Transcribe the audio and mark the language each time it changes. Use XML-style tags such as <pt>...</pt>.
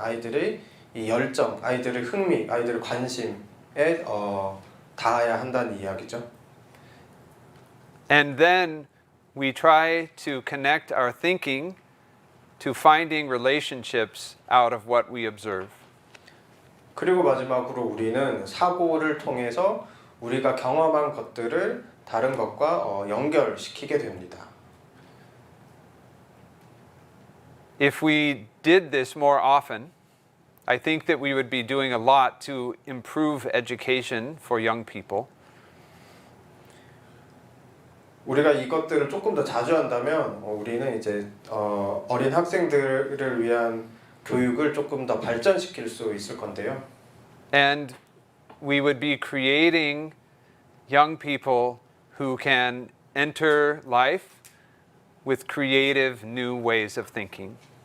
<ko>아이들의 이 열정, 아이들의 흥미, 아이들의 관심에 닿아야 한다는 이야기죠.</ko> <en>And then we try to connect our thinking to finding relationships out of what we observe.</en> <ko>그리고 마지막으로 우리는 사고를 통해서 우리가 경험한 것들을 다른 것과 연결시키게 됩니다.</ko> <en>If we did this more often, I think that we would be doing a lot to improve education for young people.</en> <ko>우리가 이것들을 조금 더 자주 한다면 우리는 이제 어린 학생들을 위한 교육을 조금 더 발전시킬 수 있을 건데요.</ko> <en>And we would be creating young people who can enter life with creative new ways of thinking.</en>